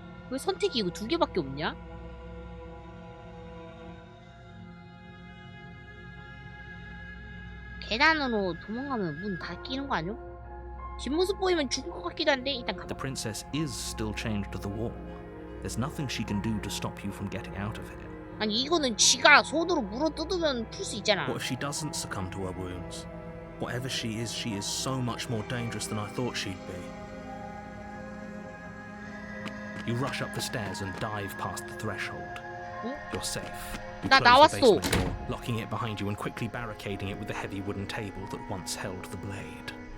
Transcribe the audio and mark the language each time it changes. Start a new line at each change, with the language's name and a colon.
Korean: 왜 선택이 이거 두 개밖에 없냐? 계단으로 도망가면 문 닫히는 거 아니야? 뒷모습 보이면 죽을 것 같기도 한데 일단 가봐.
English: The princess is still chained to the wall. There's nothing she can do to stop you from getting out of here.
Korean: 아니 이거는 지가 손으로 물어 뜯으면 풀 수 있잖아.
English: What if she doesn't succumb to her wounds? Whatever she is so much more dangerous than I thought she'd be. You rush up the stairs and dive past the threshold.
Korean: 응?
English: You're safe. You
Korean: 나
English: close the
Korean: 나왔어.
English: basement door, locking it behind you and quickly barricading it with the heavy wooden table that once held the blade.